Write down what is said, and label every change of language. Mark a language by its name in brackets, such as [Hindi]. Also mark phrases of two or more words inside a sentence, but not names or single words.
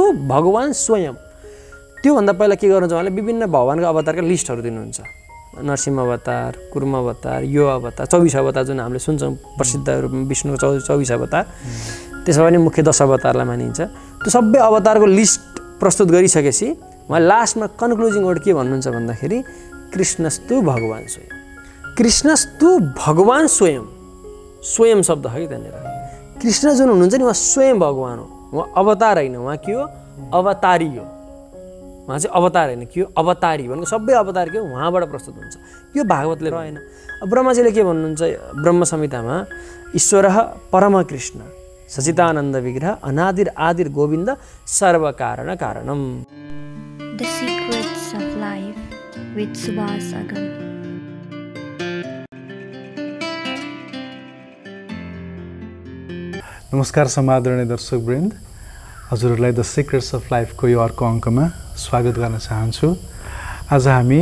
[Nepali] भगवान स्वयं त्योभन्दा पहिला के गर्नुहुन्छ उहाँले विभिन्न भगवानको अवतारका लिस्टहरू दिनुहुन्छ नरसिंह अवतार कुर्म अवतार यो अवतार 24 अवतार जुन हामीले सुन्छौँ प्रसिद्ध रूपमा विष्णुको 24 अवतार त्यसमा पनि मुख्य 10 अवतारलाई मानिन्छ त्यो सबै अवतारको लिस्ट प्रस्तुत गरिसकेपछि उहाँ लास्टमा [English] concluding word [Nepali] के भन्नुहुन्छ भन्दाखेरि [Sanskrit] कृष्णस्तु भगवान स्वयं कृष्णस्तु भगवान [Nepali] स्वयं शब्द है त्यहाँनिर कृष्ण जुन हुनुहुन्छ नि उहाँ स्वयं भगवान हो उहाँ अवतार होइन उहाँ के हो अवतारी हो उहाँ चाहिँ अवतार होइन के हो अवतारी भनेको सबै अवतार के हो उहाँबाट प्रस्तुत हुन्छ यो भागवतले रहेन ब्रह्माजीले के भन्नुहुन्छ ब्रह्म संहितामा [Sanskrit] ईश्वरः परम कृष्ण सचिदानन्द विग्रह अनादिर आदिर गोविन्द सर्वकारण कारणम [English] The Secrets of Life with Subhas Agam. [Nepali] नमस्कार समादरणीय दर्शकवृन्द हजुरहरूलाई द सिक्रेट्स अफ लाइफको यो अर्को अङ्कमा स्वागत गर्न चाहन्छु आज हामी